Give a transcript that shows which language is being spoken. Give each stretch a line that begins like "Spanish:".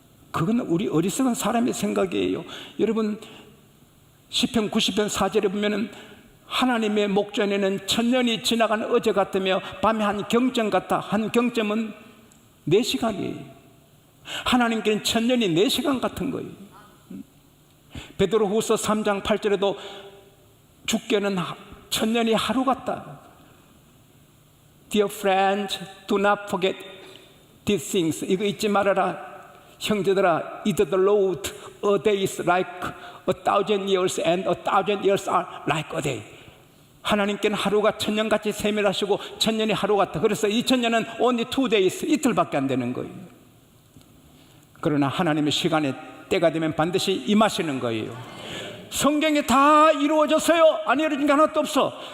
Korean: 그건 우리 어리석은 사람의 생각이에요. 여러분 시편 90편 4절에 보면은 하나님의 목전에는 천년이 지나간 어제 같으며 밤에 한 경점 같다. 한 경점은 4시간이에요. 하나님께는 천년이 4시간 같은 거예요. 베드로후서 3장 8절에도 주께는 천년이 하루 같다.
English: Dear friends, do not forget these things.
Korean: 이거 잊지 말아라. 형제들아,
English: either the Lord a day is like 1,000 years and 1,000 years are like a day.
Korean: 하나님께는 하루가 천년같이 세밀하시고 천년이 하루 같다. 그래서 2000년은
English: only 2 days,
Korean: 이틀밖에 안 되는 거예요. 그러나 하나님의 시간에 때가 되면 반드시 임하시는 거예요. 성경에 다 이루어졌어요. 안 이루어진 게 하나도 없어.